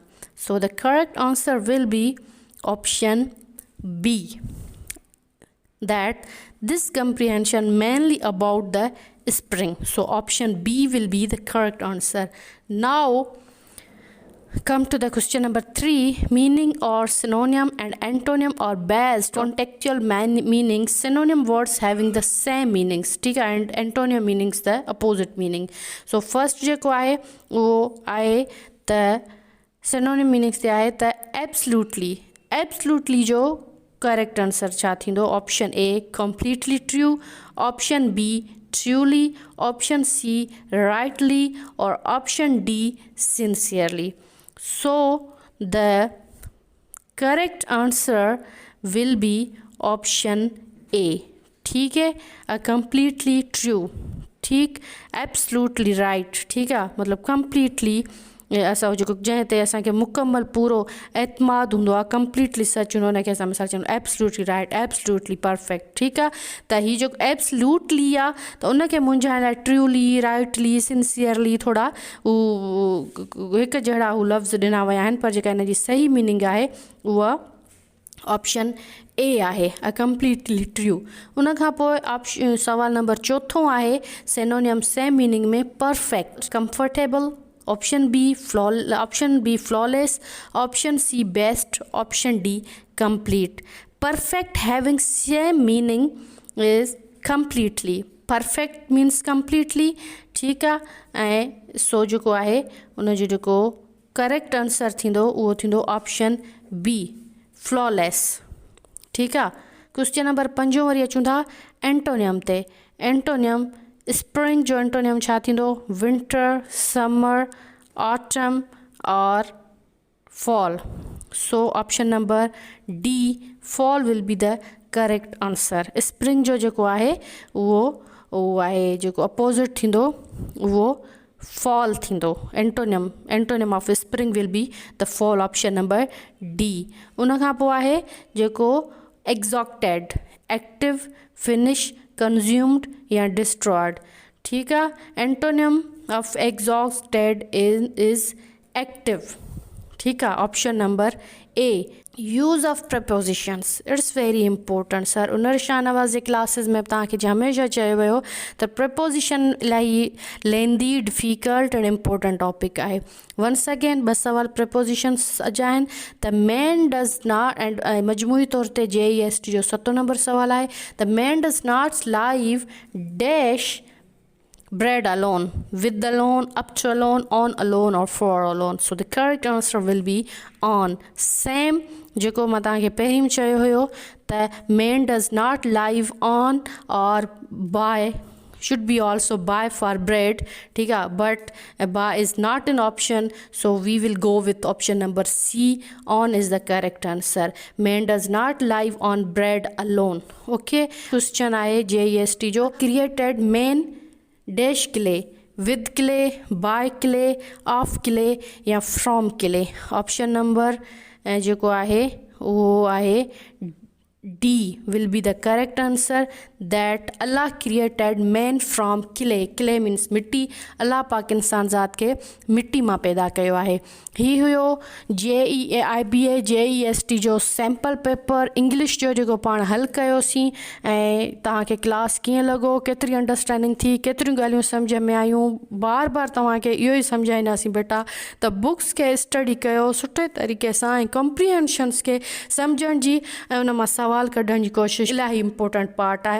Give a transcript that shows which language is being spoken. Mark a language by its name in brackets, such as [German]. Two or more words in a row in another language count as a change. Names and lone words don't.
[English] So the correct answer will be option B, that this comprehension mainly about the spring. So option B will be the correct answer. Now come to the question number 3. Meaning or synonym and antonym are based on textual meanings. Synonym words having the same meanings, [Urdu] ٹھیک ہے, [English] and antonym meanings the opposite meaning. So first [Sindhi] जेको आहे वो आहे त [English] synonym meanings [Sindhi] ते आहे त absolutely जो [English] correct answer [Sindhi] छा थींदो। [English] option A completely true, option B truly, option C rightly और option D sincerely. So the correct answer will be option A. [Urdu] ٹھیک ہے, [English] A completely true, ठीक, absolutely right. [Sindhi] ठीकु आहे, मतिलबु कंप्लीटली असां जेको जंहिं ते असांखे मुकमल पूरो एतमाद हूंदो आहे, कंप्लीटली सच हूंदो आहे, हुनखे असां मिसाल चवंदा [English] absolutely right, absolutely perfect. [Sindhi] ठीकु आहे, त हीअ जेको एब्सोल्युटली आहे त उनखे मुंझाइण लाइ [English] truly, rightly, sincerely [Sindhi] थोरा हिकु जहिड़ा हू लफ़्ज़ ॾिना विया आहिनि, पर जेका हिन जी सही मीनिंग आहे उहा [English] option A [Sindhi] आहे, [English] A completely true. [Sindhi] उन खां पोइ ऑप्शन सवाल नंबर 4 आहे [English] synonym same meaning [Sindhi] में [English] perfect, comfortable, option B flawless, option C best, option D complete. Perfect having same meaning is completely, perfect means completely, [Sindhi] ठीकु आहे। ऐं सो जेको आहे उनजो जेको [English] correct answer [Sindhi] थींदो उहो थींदो [English] option B, flawless, [Sindhi] ठीकु आहे। [English] question number 5 [Sindhi] वरी अचूं था एंटोनियम ते। [English] antonym spring [Sindhi] जो एंटोनियम छा थींदो? [English] Winter, summer, autumn और fall। So option number D, fall will be the correct answer. [Sindhi] स्प्रिंग जो जेको आहे उहो आहे जेको अपोज़िट थींदो उहो फॉल थींदो। [English] Antonym of spring will be the fall, option number D. [Sindhi] उन खां पोइ आहे जेको एग्ज़ॉक्टेड, [English] Active, finish, consumed या destroyed, [Sindhi] ठीकु आहे। [English] Antonym of exhausted is active, ठीकु आहे, Option number A. Use of prepositions, it's very important sir. [Sindhi] उनर शाह नवाज़ जे क्लासिस में तव्हांखे हमेशह चयो वियो त प्रपोजिशन इलाही लेंदी, [English] difficult and important topic [Sindhi] आहे। [English] once again 2 सवाल प्रपोजिशंस [Sindhi] अॼु आहिनि त [English] man does not, and [Sindhi] मजमूई तौर ते JEST जो 7 नंबर सवाल आहे त [English] man does not live dash bread alone, with alone, up to alone, on alone or for alone. So the correct answer will be on. Same [Sindhi] जेको मां तव्हांखे पहिरीं चयो हुयो त [English] man does not live on or buy, should be also buy for bread, [Sindhi] ठीक आहे, [English] but buy is not an option, so we will go with option number C, on is the correct answer. Man does not live on bread alone. Okay, question आहे JEST जो created man dash clay, with clay, by clay, of clay या from clay। option number [Sindhi] जेको आहे उहो आहे [English] D will be the correct answer, that Allah created man from clay. Clay means [Sindhi] मिट्टी। अल्लाह पाक इंसान ज़ात के मिट्टी मां पैदा कयो आहे। ही हुयो JEAIBA JEST जो [English] sample paper [Sindhi] इंग्लिश जो जेको पाण हल कयोसीं। ऐं तव्हांखे क्लास कीअं लॻो, केतिरी अंडरस्टैंडिंग थी, केतिरियूं ॻाल्हियूं सम्झ में आयूं, बार बार तव्हांखे इहो ई सम्झाईंदासीं बेटा त बुक्स खे स्टडी कयो सुठे तरीक़े सां ऐं कॉम्प्रीहेंशन्स खे सम्झण जी ऐं उन मां सवाल कढण जी कोशिशि इलाही [English] important part [Sindhi] आहे।